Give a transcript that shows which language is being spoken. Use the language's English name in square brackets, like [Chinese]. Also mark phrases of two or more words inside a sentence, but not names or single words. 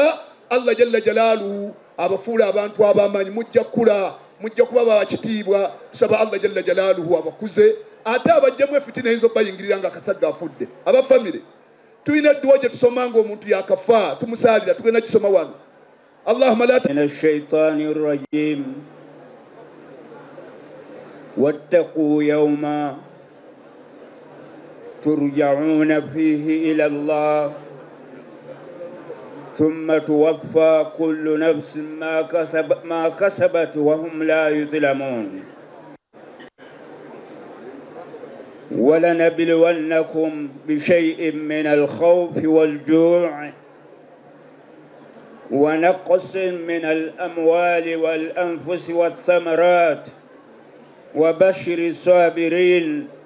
[Ganda] Allah [Arabic] جل جلاله [Ganda] abafuula abantu abamanyi mujja kula mujja kuba bakitiibwa tusaba Allah [Arabic] جل جلاله [Ganda] abakuze ate abajjamu efitina eyinza okubayingirira nga akasagga afudde abafamire tulina edduwa gye tusoma ng'omuntu yakafa tumusaalira tugenda kisoma wano [Arabic] اللهم لا من الشيطان الرجيم واتقوا يوما ترجعون فيه إلى الله ثم توفى كل نفس ما كسبت وهم لا يظلمون ولنبلونكم بشيء من الخوف والجوع ونقص من الأموال والأنفس والثمرات وبشر الصابرين